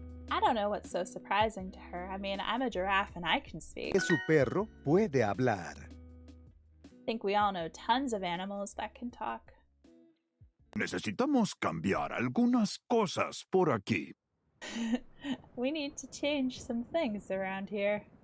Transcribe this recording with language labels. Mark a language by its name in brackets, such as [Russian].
[English] I don't know what's so surprising to her. I mean, I'm a giraffe and I can speak. [Spanish] Que su perro puede hablar. [English] I think we all know tons of animals that can talk. [Spanish] Necesitamos cambiar algunas cosas por aquí. [English] We need to change some things around here.